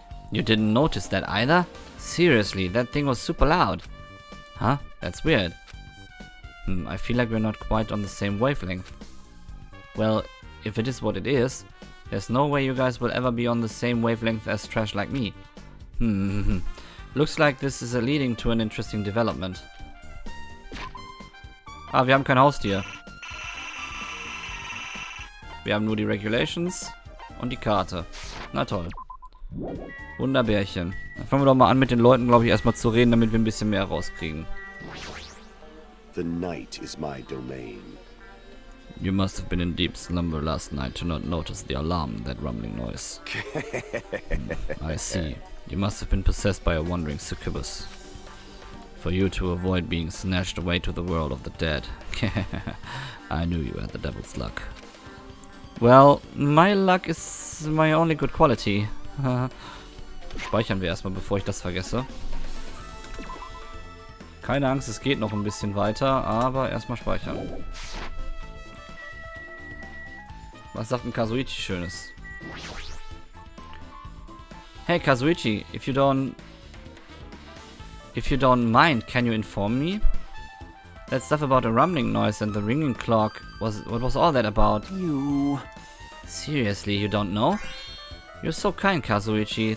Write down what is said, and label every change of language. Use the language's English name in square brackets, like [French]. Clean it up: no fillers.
[English] You didn't notice that either? Seriously, that thing was super loud. Huh? That's weird. I feel like we're not quite on the same wavelength. Well, if it is what it is, there's no way you guys will ever be on the same wavelength as trash like me. Looks like this is leading to an interesting development. [German] Ah, wir haben kein Haustier. Wir haben nur die Regulations und die Karte. Na toll. Wunderbärchen. Dann fangen wir doch mal an mit den Leuten, glaube ich, erstmal zu reden, damit wir ein bisschen mehr rauskriegen. [English] The night is my domain. You must have been in deep slumber last night to not notice the alarm, that rumbling noise. I see. You must have been possessed by a wandering succubus. For you to avoid being snatched away to the world of the dead. I knew you had the devil's luck. Well, my luck is my only good quality. [German] Speichern wir erstmal, bevor ich das vergesse. Keine Angst, es geht noch ein bisschen weiter, aber erstmal speichern. Was sagt ein Kazuichi Schönes? [English] Hey Kazuichi, if you don't mind, can you inform me? That stuff about a rumbling noise and the ringing clock, what was all that about? You. Seriously, you don't know? You're so kind, Kazuichi.